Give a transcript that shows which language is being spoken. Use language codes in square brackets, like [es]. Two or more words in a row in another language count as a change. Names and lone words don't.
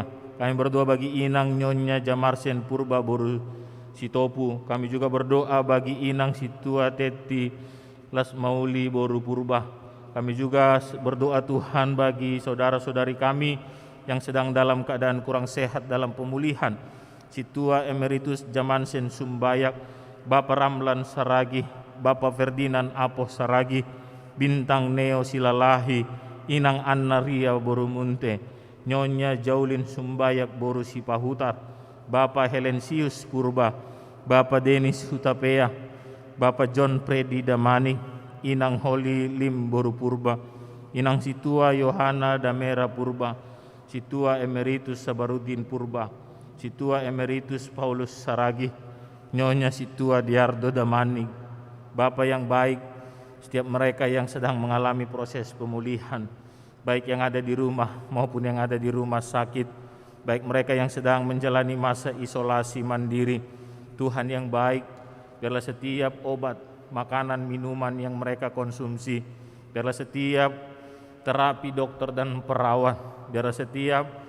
[id] Kami berdoa bagi Inang Nyonya Jamarsen Purba Boru Sitopu. Kami juga berdoa bagi Inang Situa Teti Lasmauli Boru Purba. Kami juga berdoa Tuhan bagi saudara-saudari kami yang sedang dalam keadaan kurang sehat dalam pemulihan. Situa Emeritus Jamansen Sumbayak, Bapak Ramlan Saragi, Bapak Ferdinand Apoh Saragi, Bintang Neo Silalahi, Inang Anna Ria Borumunte, Nyonya Jaulin Sumbayak Boru Sipahutar, Bapak Helensius Purba, Bapak Denis Hutapea, Bapak John Predi Damani, Inang Holy Lim Boru Purba, Inang Situa Yohana Damera Purba, Situa Emeritus Sabarudin Purba, Situa Emeritus Paulus Saragi, Nyonya Situa Diardo Damani. Bapak yang baik, setiap mereka yang sedang mengalami proses pemulihan, baik yang ada di rumah maupun yang ada di rumah sakit, baik mereka yang sedang menjalani masa isolasi mandiri, Tuhan yang baik, biarlah setiap obat, makanan, minuman yang mereka konsumsi, biarlah setiap terapi dokter dan perawat, biarlah setiap